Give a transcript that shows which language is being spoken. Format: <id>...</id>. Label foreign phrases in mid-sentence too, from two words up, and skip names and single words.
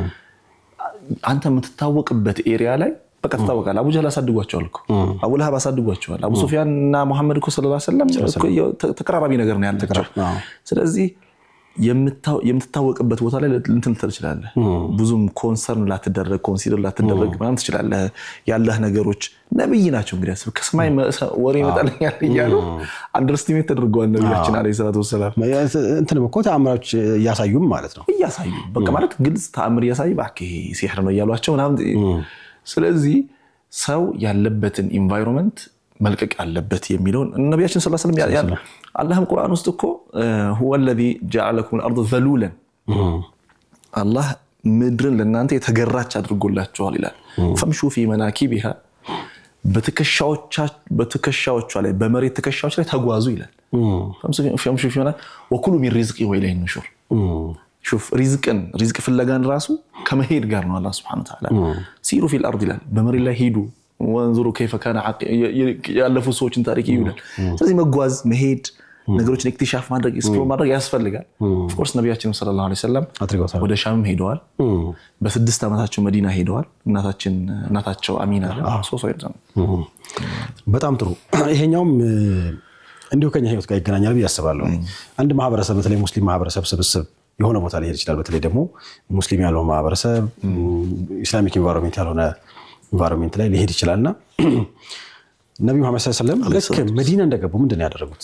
<am>አንተ የምትታወቅበት ኤሪያ ላይ በቃ ተታወቃል። አቡ ጀህል አሳድጓቸዋል እኮ አቡ ለሃብ አሳድጓቸዋል። አቡ ሱፊያን እና መሐመድ እኮ</am> <ar>صلى الله عليه وسلم</ar> <am>ተቀራራቢ ነገር ነው ያላቸው። ስለዚህ የምትታወቅበት ቦታ ላይ እንትን ትችላለህ። ብዙም ኮንሰርን ላትደረግ ኮንሲደር ላትደረግ ማለት ትችላለህ። ያለህ ነገሮች ነብይ ናቸው እንግዲህ ከሰማይ ወሬ ይመጣልኛል ይያሉ አንደርስቲሜት ተደርጓል ነብያችን</am> <ar>عليه الصلاة والسلام።</ar> <am>እንትንም እኮ ተአምራዎች ያሳዩም ማለት ነው። ያሳዩ በቃ ማለት ግልጽ ተአምር ያሳይ ባክ ሲህር ነው ያሏቸው ምናምን። ስለዚህ ሰው ያለበትን ኢንቫይሮንመንት መልቀቅ አለበት የሚለው ነብያችን</am> <ar>صلى الله عليه وسلم</ar> <am>አላህም ቁርአን ውስጥ እኮ</am> <ar>هو الذي جعلكم الارض ذلولا</ar> <am>አላህ ምድርን ለእናንተ የተገራች አድርጎላችኋል ይላል።</am> <ar>فمشوا في مناكبها</ar> <am>በትከሻዎቿ ላይ በመሬት ትከሻዎች ላይ ተጓዙ ይላል።</am> <ar>فمشوا في مناكبها وكلوا من رزقه وإليه النشور شوف رزق</ar> <am>ፍለጋን ራሱ ከመሄድ ጋር ነው። አላህ</am> <ar>سبحانه وتعالى سيروا في الأرض</ar> <am>ይላል። በመሬት ላይ ሄዱ</am> <ar>وانظروا كيف كان</ar> <am>ያለፉ ሰዎችን ታሪክ ይውላል። ስለዚህ መጓዝ መሄድ ነገሮችን ኢክቲሻፍ ማድረግ ኤክስፕሎር ማድረግ ያስፈልጋል።</am> <en>of course</en> <am>ነብያችን</am> <ar>صلى الله عليه وسلم</ar> <am>ወደ ሻም ሄደዋል። በ6 ዓመታቸው መዲና ሄደዋል። እናታቸው አሚና በጣም ጥሩ። ይሄኛውም እንዲሁ ከኛ ህይወት ጋር ይገናኛል ብዬ አስባለሁ። አንድ ማህበረሰብ በተለይ ሙስሊም ማህበረሰብ ስብስብ የሆነ ቦታ ላይ ሄድ ይችላል። በተለይ ደግሞ ሙስሊም ያለው ማህበረሰብ</am> <en>Islamic environment</en> <am>ያልሆነ ኢንቫይሮንመንት ላይ ሊሄድ ይችላልና ነብዩ መሐመድ</am> <ar>صلى الله عليه وسلم</ar> <am>መዲና እንደገቡ ምንድነው ያደረጉት?</am>